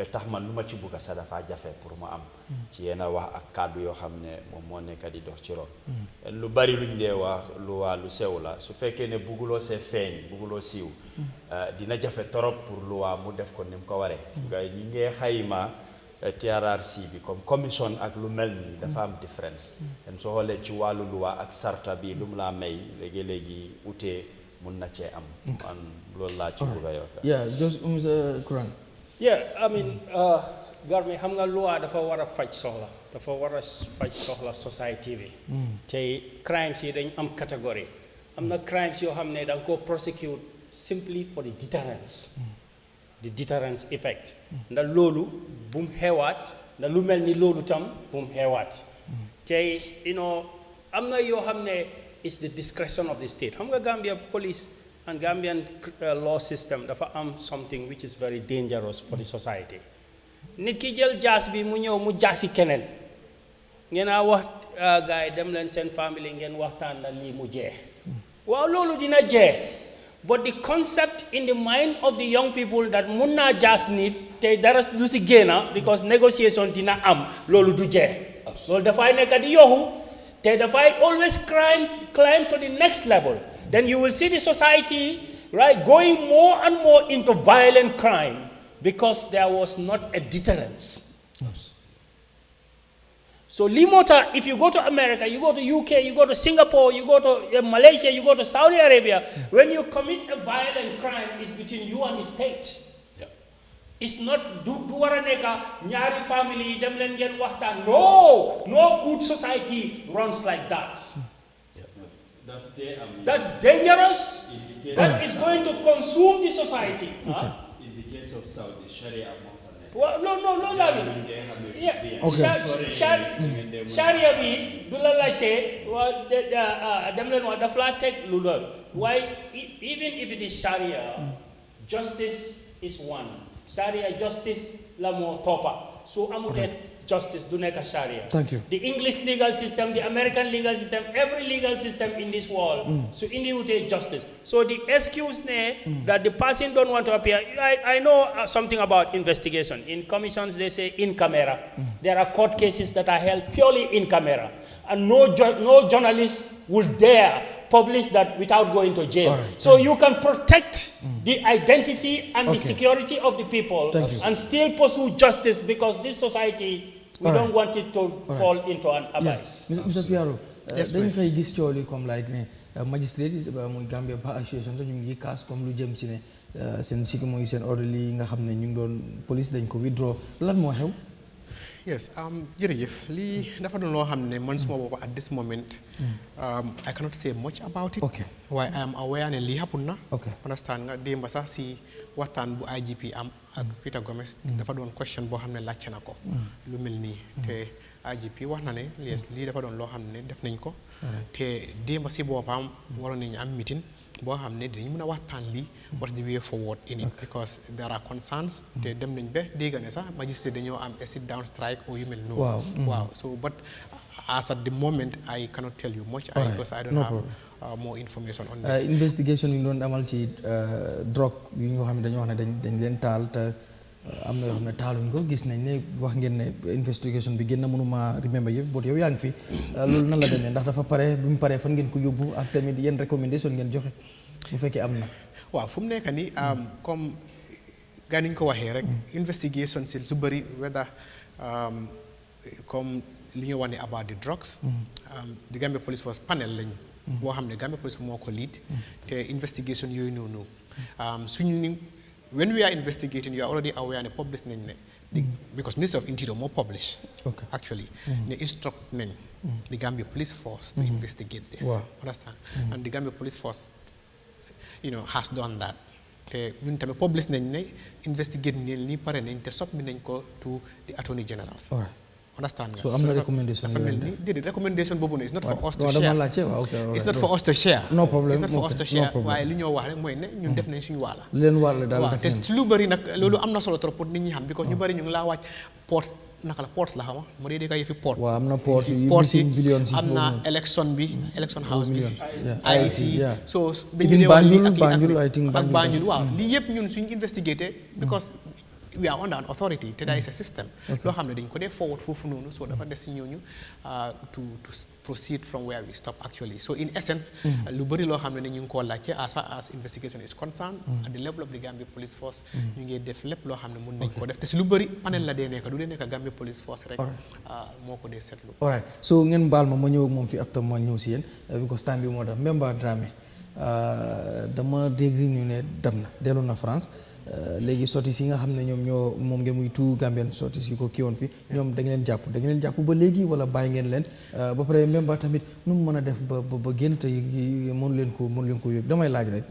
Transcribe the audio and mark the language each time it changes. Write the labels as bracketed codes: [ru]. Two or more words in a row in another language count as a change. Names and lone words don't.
[wo] tax man lu ma ci bugg sa dafa jafe pour ma am ci yenn wax ak kàddu yoo xam ne moom moo nekk di dox ci ron lu bari luñ dee wax lu sew la su fekkee ne bugguloo see feeñ bugguloo siiw dina jafe torop pour luwaa mu def ko ni mu ko waree nga ñi ngee xayma TRRC bi comme commission ak lu mel nii dafa am différence en soo xoolee ci wàllu luwaa ak sarta bi lu mu laa may léegi utee mun na cee am man loolu laa ci bëgg a yokk [en] yeah just Mr. Kuran [wo] yeah I mean Garmi xam nga loi dafa war a faj soxla society bi te crimes yi dañ am catégorie am na crimes yoo xam ne da nga ko [en] prosecute simply for the deterrence effect [wo] ndax loolu bu mu xewaat ndax lu mel ni loolu tam bu mu xewaat te am na yoo xam ne [en] is the discretion of the state [wo] xam nga [en] Gambia police and Gambian law system [wo] dafa am [en] something which is very dangerous for the society [wo] nit ki jël jaas bi mu ñëw mu jaasi keneen ngeen a wax gars yi dem leen seen famille ngeen waxtaan na lii mu jeex waaw loolu dina jeex [en] but the concept in the mind of the young people that [wo] mun naa jaas nit te dara lu si génna [en] because negotiation [wo] dina am loolu du jeex loolu dafay nekk di yoxu te dafay [en] always climb to the next level then you will see the society right going more and more into violent crime because there was not a deterrence. So Limota, if you go to America, you go to UK, you go to Singapore, you go to Malaysia, you go to Saudi Arabia, when you commit a violent crime, it's between you and the state. Yeah. It's not [wo] du waraneka nyari family dem len ngeen waxtaan. [en] No good society runs like that. That's dangerous. That is going to consume the society. Okay. In the case of Saudi, Sharia. Well, no, yeah. Okay. [wo] Sharia bi du la laajte dem leen wax daf laa teg lu doon waaye [en] even if it is Sharia justice is one [wo] Sharia justice la moo toppa so amutee justice du nekk Sharia. [en] Thank you. The English legal system, the American legal system, every legal system in this world, so individual justice. So the excuse that the person don't want to appear, I know something about investigation. In commissions, they say in camera. There are court cases that are held purely in camera. And no journalist will dare publish that without going to jail. Right. So you can protect the identity and the security of the people and still pursue justice because this society, we don't want it to fall into an abyss. Yes. Mr. [wo] Piaro, dañu fay gis cooli comme like ne magistrate yi muy Gambia Bar Association ñu ngi kaas comme lu jëm ci ne seen siki mooy seen orderly yi nga xam ne ñu ngi doon police dañ ko withdraw lan moo xew? Yes, jërëjëf lii dafa doon loo xam ne man suma bopp [en] at this moment I cannot say much about it. Okay. Why I am aware [wo] ne lii [en] happen na. Okay. [wo] Understand nga démba sax si waxtaan bu IGP am ak Peter Gomez dafa doon question boo xam ne laajte na ko lu mel nii te IGP wax na ne lii dafa doon loo xam ne def nañ ko te démba si boppam waroon nañu am meeting boo xam ne dinañ mën a waxtaan lii [en] what's the way forward in it because there are concerns [wo] te dem nañ ba dégg ne sax magistrate dañoo am a [en] sit down strike [wo] or yu mel noonu waaw [en] so but as at the moment I cannot tell you much because I don't have more information on this. [wo] Investigation yi doon amal ci drogue yi nga xam ne dañoo wax ne dañ leen taal te am na yoo xam ne taaluñ ko gis nañ ne wax ngeen ne investigation bi gën na mënuma remember yëpp boot yow yaa ngi fi loolu nan la demee ndax dafa pare bi mu paree fan ngeen ko yóbbu ak tamit yenn recommendation ngeen joxe bu fekkee am na. waaw fu mu nekk nii comme gaa niñ ko waxee rek investigation si su bëri whether comme li ñu wax ne [en] about the drugs the [wo] Gambia Police Force panel lañ boo xam ne Gambia police moo ko lead te investigation yooyu noonu suñu [en] when we are investigating you are already aware [wo] ne publish nañ ne because Ministry of Interior moo publish actually ne instruct nañ [en] the Gambia Police Force to investigate this understand and the Gambia Police Force has done that [wo] te ñun tamit publish nañ ne investigate nañ ni pare nañ te submit nañ ko [en] to the Attorney Generals [wo] understand nga so am na recommendation [en] recommendation boobu is not for us to share it's not for us to share no problem it's not for us to share [wo] waaye li ñoo wax rek mooy ne ñun def nañ suñu wàlla leen wàll daal def te lu bëri nag loolu am na solo trop pour nit ñi xam because ñu bëri ñu ngi laa wàcc ports naka la ports la xama mu dee dee yëfi port waaw am na ports yi billions am na election house bi IEC so Banjul I think ak Banjul waaw lii yëpp ñun suñu investigaté [en] because we are under an authority [wo] te [en] there is a system [wo] yoo xam ne dañ ko dee forward foofu noonu so dafa des si ñooñu [en] to proceed from where we stop actually [wo] so [en] in essence [wo] lu bëri loo xam ne ñu ngi koo laajte [en] as far as investigation is concerned at the level of the Gambia Police Force [wo] ñu ngi def lépp loo xam ne mun nañ ko def te si lu bëri panel la dee nekk du dee nekk Gambia Police Force rek moo ko dee seetlu alright so ngeen baal ma ñëw ak moom fi after ma ñëw si yéen because time bi moo tax Memba Dramé dama dégg ñu ne dem na dellu na France léegi sorties yi nga xam ne ñoom ñoo moom ngeen muy tout Gambian sorties yi ko kii woon fi ñoom da ngeen leen jàpp ba léegi wala bàyyi ngeen leen ba pare même ba tamit nu mu mën a def ba génn te mënu leen ko yëg damay laaj rek.